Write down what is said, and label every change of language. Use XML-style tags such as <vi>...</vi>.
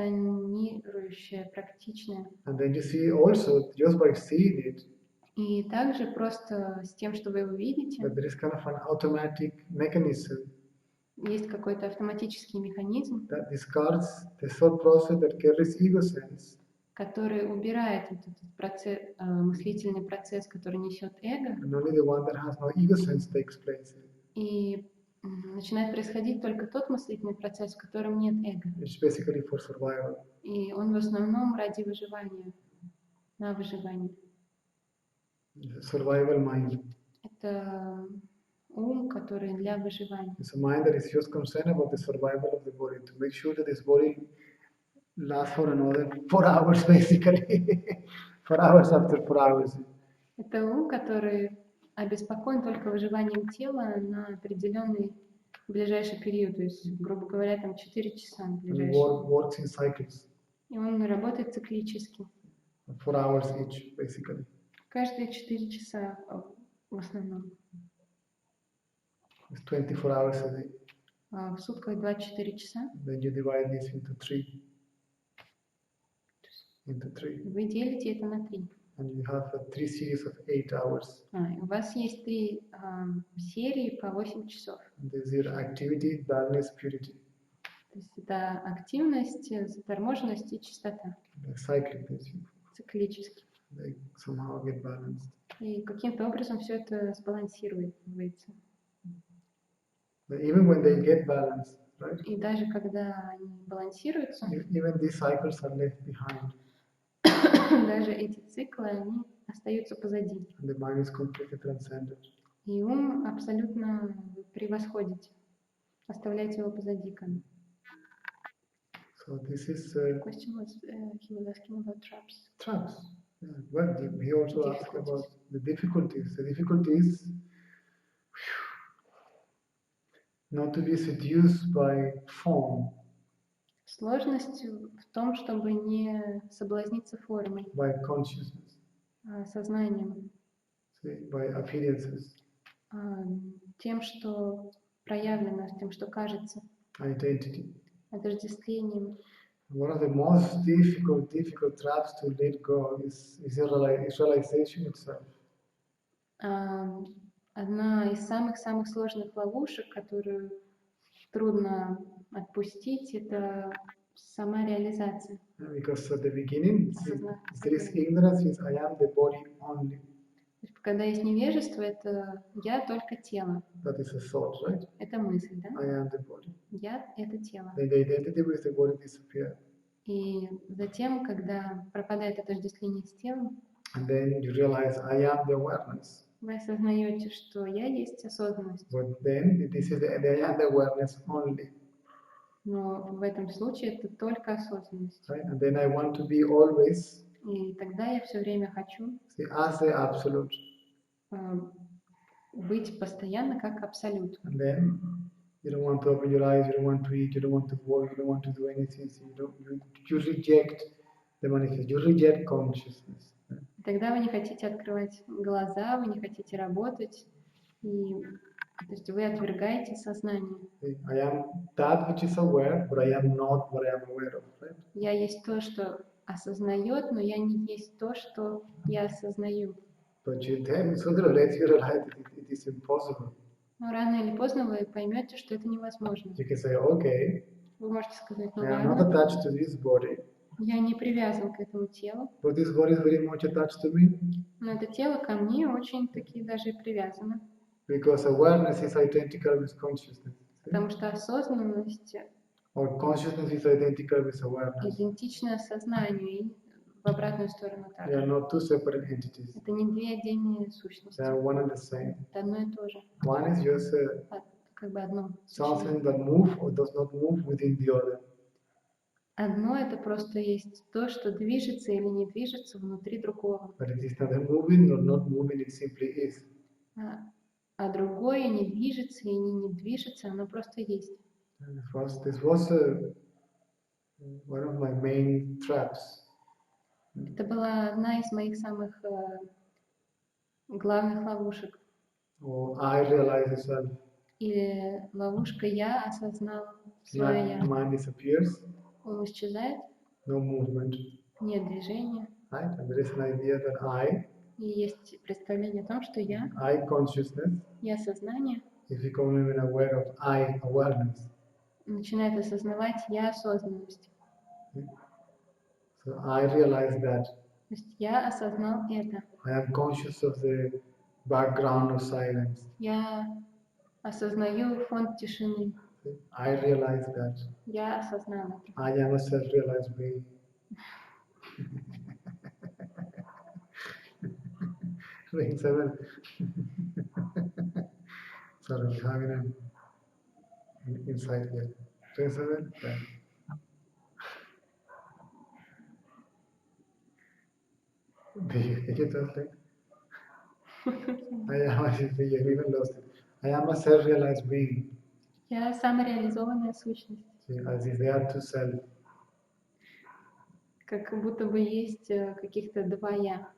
<ru>функционирующее, практичное.</ru> <en>And then you see also, just by seeing it,</en> <ru>И также просто с тем, что вы его видите,</ru> <en>that there is kind of an automatic mechanism</en> <ru>есть какой-то автоматический механизм,</ru> <en>that discards the thought process that carries ego sense,</en> <ru>который убирает вот этот процесс, мыслительный процесс, который несет эго,</ru> <en>and only the one that has no ego sense takes place.</en> <ru>и начинает происходить только тот мыслительный процесс, в котором нет эго.</ru> <en>It's basically for survival.</en> <ru>И он в основном ради выживания, на выживание.</ru> <en>Survival mind.</en> <ru>Это ум, который для выживания.</ru> <en>It's a mind that is just concerned about the survival of the body, to make sure that this body lasts for another 4 hours, basically. 4 hours after 4 hours.</en> <ru>Это ум, который обеспокоен только выживанием тела на определенный ближайший период, то есть, грубо говоря, там 4 часа ближайшие.</ru> <en>Works in cycles.</en> <ru>И он работает циклически.</ru> <en>4 hours each, basically.</en> <ru>Каждые 4 часа в основном.</ru> <en>It's 24 hours a day.</en> <ru>В сутках 24 часа.</ru> <en>Then you divide this into 3. Into 3.</en> <ru>Вы делите это на 3.</ru> <en>And you have 3 series of 8 hours.</en> <ru>У вас есть 3 серии по 8 часов.</ru> <en>And there's your activity, balance, purity.</en> <ru>То есть это активность, заторможенность и чистота.</ru> <en>Cycling,</en> <ru>Циклически.</ru> <en>they somehow get balanced.</en> <ru>И каким-то образом все это сбалансируется.</ru> <en>But even when they get balanced, right?</en> <ru>И даже когда они балансируются,</ru> <en>Even these cycles are left behind.</en> <ru>даже эти циклы, они остаются позади.</ru> <en>And the mind is completely transcended.</en> <ru>И ум абсолютно превосходит оставлять его позади.</ru> <en>So this is Question was, he was asking about traps. traps. Yeah. Well, he also asked about the difficulties. The difficulty is not to be seduced by form.</en> <ru>Сложность в том, чтобы не соблазниться формой,</ru> <en>by consciousness,</en> <ru>сознанием,</ru> <en>see, by appearances,</en> <ru>тем, что проявлено, тем, что кажется,</ru> <en>identity.</en> <ru>отождествлением.</ru> <en>One of the most difficult traps to let go is realization itself.</en> <ru>Одна из самых-самых сложных ловушек, которую трудно отпустить, это сама реализация.</ru> <en>Because at the beginning, there is ignorance, is I am the body only.</en> <ru>Когда есть невежество, это я только тело.</ru> <en>That is a thought, right?</en> <ru>Это мысль, да?</ru> <en>I am the body.</en> <ru>Я — это тело.</ru> <en>Then the identity with the body disappears.</en> <ru>И затем, когда пропадает отождествление с телом,</ru> <en>and then you realize I am the awareness.</en> <ru>Вы осознаете, что я есть осознанность.</ru> <en>But then this is the I am the awareness only.</en> <ru>Но в этом случае это только осознанность.</ru> <en>Right? And then I want to be always.</en> <ru>И тогда я все время хочу</ru> <en>as the absolute.</en> <ru>Быть постоянно как абсолют.</ru> <en>And then you don't want to open your eyes, you don't want to eat, you don't want to work, you don't want to do anything. So you reject the manifest, you reject consciousness.</en> <ru>Тогда вы не хотите открывать глаза, вы не хотите работать, и, то есть вы отвергаете сознание.</ru> <en>I am that which is aware, but I am not what I am aware of. Right?</en> <ru>Я есть то, что осознает, но я не есть то, что я осознаю.</ru> <en>But you then sooner or later you realize that it is impossible.</en> <ru>Но рано или поздно вы поймете, что это невозможно.</ru> <en>You can say, okay,</en> <ru>Вы можете сказать, ну</ru> <en>I am not</en> <ru>ладно,</ru> <en>attached to this body,</en> <ru>я не привязан к этому телу,</ru> <en>but this body is very much attached to me.</en> <ru>но это тело ко мне очень-таки даже привязано.</ru> <en>Because awareness is identical with consciousness.</en> <ru>Потому что осознанность</ru> <en>Or consciousness is identical with awareness.</en> <ru>идентична сознанию и в обратную сторону</ru> <en>They</en> <ru>также.</ru> <en>are not two separate entities.</en> <ru>Это не две отдельные сущности.</ru> <en>They are one and the same.</en> <ru>Это одно и то же.</ru> <en>One is just</en> <ru>Как бы одно.</ru> <en>something that moves or does not move within the other.</en> <ru>Одно это просто есть то, что движется или не движется внутри другого.</ru> <en>But it is neither moving nor not moving, it simply is.</en> <ru>А другое не движется и не движется, оно просто есть.</ru> <en>This was one of my main traps.</en> <ru>Это была одна из моих самых главных ловушек.</ru> <en>Or I realize itself.</en> <ru>Или ловушка «я осознал свое «я».</ru> <en>Mind disappears.</en> <ru>Он исчезает.</ru> <en>No movement.</en> <ru>Нет движения.</ru> <en>Right? And there is an idea that I.</en> <ru>И есть представление о том, что я</ru> <en>Consciousness.</en> <ru>Я сознание.</ru> <en>Is becoming even aware of I awareness.</en> <ru>Начинает осознавать я осознанность.</ru> <en>So I realize that.</en> <ru>То есть я осознал это.</ru> <en>I am conscious of the background of silence.</en> <ru>Я осознаю фон тишины.</ru> <en>I realize that.</en> <ru>Я осознал это.</ru> <en>I am a self-realized being. Ring 7. Sorry, we're having an insight here. Ring 7. Yeah. Did you translate? You even lost it. I am a self-realized being.</en> <ru>Я самореализованная сущность.</ru> <en>As if there are two self.</en> <ru>Как будто бы есть каких-то два я.</ru>